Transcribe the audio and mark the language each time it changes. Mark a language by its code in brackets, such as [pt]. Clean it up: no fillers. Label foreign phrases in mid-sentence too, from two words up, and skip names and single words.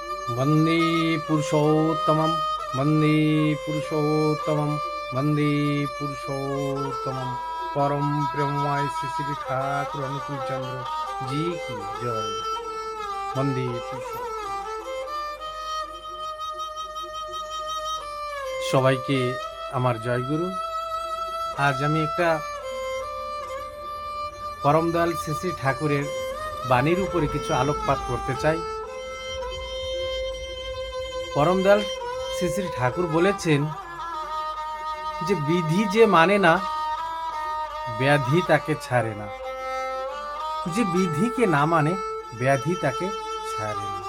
[sa] वन्दे पुरुषोत्तमं वन्दे पुरुषोत्तमं वन्दे पुरुषोत्तमं [hi] परम प्रेममय श्री श्री ठाकुर अनुकूल चंद्र जी की जय। [sa] वन्दे पुरुषोत्तम। [bn] সবাইকে আমার জয়গুরু। আজ আমি একটা পরম দয়াল শ্রী শ্রী ঠাকুরের বাণীর উপরে কিছু আলোকপাত করতে চাই। পরম দয়াল শ্রী শ্রী ঠাকুর বলেছেন যে বিধি যে মানে না ব্যাধি তাকে ছাড়ে না, যে বিধিকে না মানে ব্যাধি তাকে ছাড়ে না।